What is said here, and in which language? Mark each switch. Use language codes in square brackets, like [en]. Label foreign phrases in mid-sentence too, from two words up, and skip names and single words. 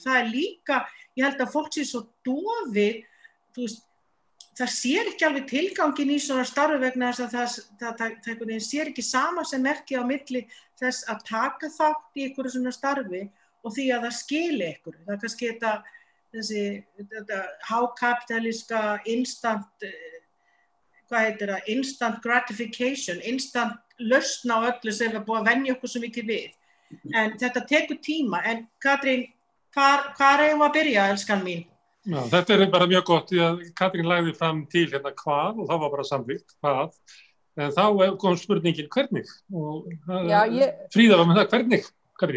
[is] Það líka, ég held að fólk sé svo dofið, þú veist, það sér ekki alveg tilgangin í svona starfi vegna þess að það sér ekki sama sem merki á milli þess að taka þátt í einhverju svona starfi og því að það skili einhverju. Það er kannski þetta hákapitalíska [en] instant gratification, [is] instant lausn á öllu sem við búið að venja okkur svo mikið við. En þetta tekur tíma. En Katrín, hvar eigum að byrja, elskan mín? Já, þetta bara mjög gott því að Katrín lagði fram til hvað og það var bara samþykkt hvað. En þá kom spurningin hvernig. Og Fríða var með það hvernig, Katrín.